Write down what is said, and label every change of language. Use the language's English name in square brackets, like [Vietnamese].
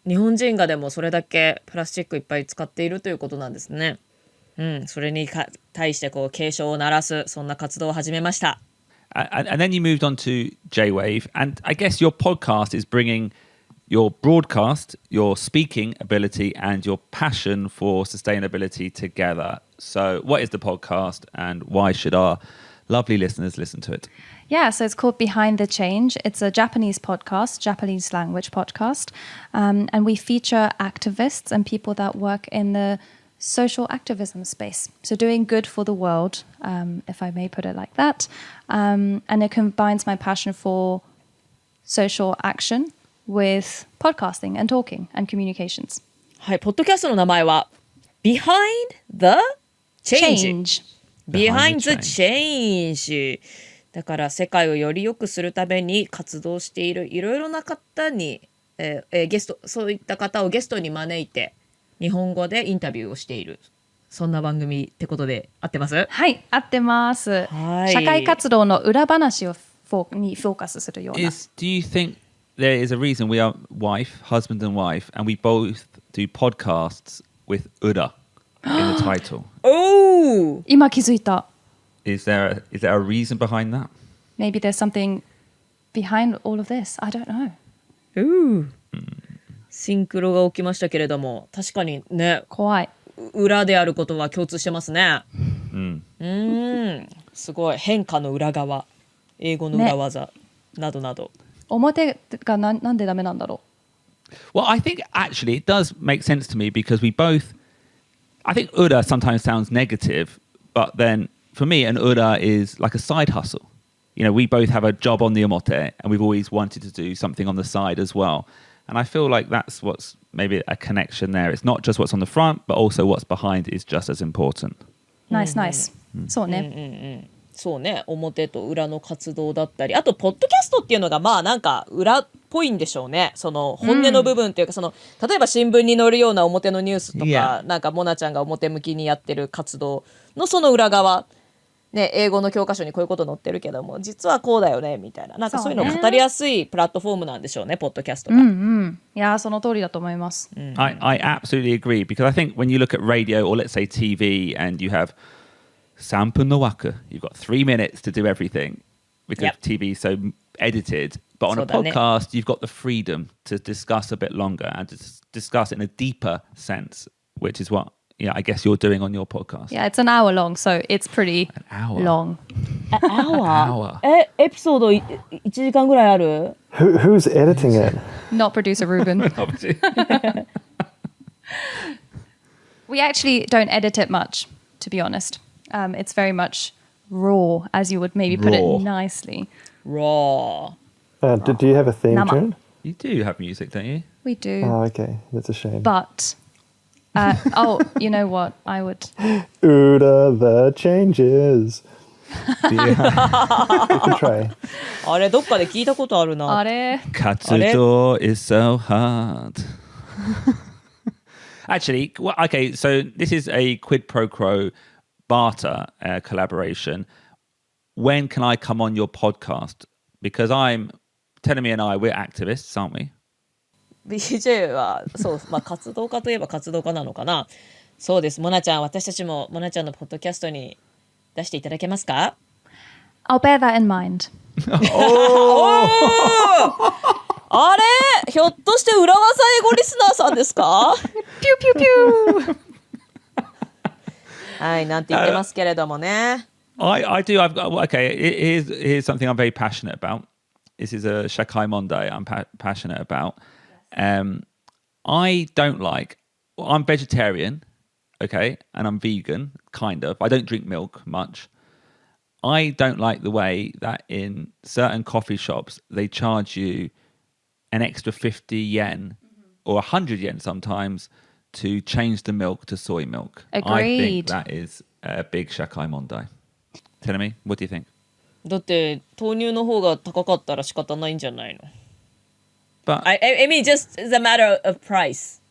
[Japanese] 日本人がでもそれだけプラスチックいっぱい使っているということなんですね。それに対してこう警鐘を鳴らすそんな活動を始めました。 [English] And then you moved on to J-Wave, and I guess your podcast is bringing your broadcast, your speaking ability, and your passion for sustainability together. So, what is the podcast, and why should our lovely listeners listen to it? Yeah, so it's called Behind the Change. It's a Japanese podcast, Japanese language podcast. And we feature activists and people that work in the social activism space. So doing good for the world, if I may put it like that. And it combines my passion for social action with podcasting and talking and communications. [Japanese] はい、ポッドキャストの名前は Behind the Change。 Behind the Change。だから世界をより良くするために活動しているいろいろな方に、ゲスト、そういった方をゲストに招いて日本語でインタビューをしている、そんな番組ってことで合ってます？はい、合ってます。はい。社会活動の裏話をにフォーカスするような。 [English] Do you think there is a reason we are husband and wife, and we both do podcasts with Ura in the title? Oh! [Japanese] 今気づいた。 [English] Is there a reason behind that? Maybe there's something behind all of this. I don't know. [Japanese] シンクロが起きましたけれども、確かにね、怖い。裏であることは共通してますね。すごい。変化の裏側、英語の裏技、などなど。表がなんでダメなんだろう。 [English] Well, I think actually it does make sense to me because we both, I think Ura sometimes sounds negative, but then for me, an Ura is like a side hustle. You know, we both have a job on the omote and we've always wanted to do something on the side as well. And I feel like that's what's maybe a connection there. It's not just what's on the front, but also what's behind is just as important. Nice, nice. [Japanese] そうね。そうね、表と裏の活動だったり、あとポッドキャストっていうのがまあなんか裏っぽいんでしょうね。その本音の部分っていうか、その例えば新聞に載るような表のニュースとか、 [English] Yeah. [Japanese] なんかモナちゃんが表向きにやってる活動のその裏側、ね、英語の教科書にこういうこと載ってるけども、実はこうだよねみたいな、なんかそういうのを語りやすいプラットフォームなんでしょうね、ポッドキャストが。いや、その通りだと思います。 [English] I absolutely agree because I think when you look at radio or let's say TV and you have [Japanese] Sampu no waku, [English] you've got 3 minutes to do everything because TV is so edited. But on a podcast, you've got the freedom to discuss a bit longer and to discuss it in a deeper sense, which is what I guess you're doing on your podcast. Yeah, it's an hour long, so it's pretty long. Hour? [Japanese] エピソード1時間ぐらいある？ [English] Who's editing it? Not producer Ruben. We actually don't edit it much, to be honest. It's very much raw, as you would maybe put it nicely. Raw. Do you have a theme tune? You do have music, don't you? We do. Oh, okay. That's a shame. But, you know what? I would. Uda the changes. You can try. [Japanese] あれ、どっかで聞いたことあるな。あれ [English] Katsudo is so hard. Actually, okay, so this is a quid pro quo barter collaboration. When can I come on your podcast? Because Tenemi and I, we're activists, aren't we? [Japanese] BJ はそう、まあ、活動家といえば活動家なのかな。そうです。モナちゃん、私たちもモナちゃんのポッドキャストに出していただけますか？ [English] I'll bear that in mind. [Japanese] あれ、ひょっとして裏技英語リスナーさんですか？ピューピューピュー。はい、なんて言ってますけれどもね。 [English] I do. I've got okay. Here's something I'm very passionate about. This is a shakai mondai I'm passionate about. I don't like. Well, I'm vegetarian, okay, and I'm vegan, kind of. I don't drink milk much. I don't like the way that in certain coffee shops they charge you an extra 50 yen or 100 yen sometimes to change the milk to soy milk. Agreed. I think that is a big shakai mondai. Tell me, what do you think? [Japanese] だって豆乳の方が高かったら仕方ないんじゃないの？ [English] But I mean just the matter of price.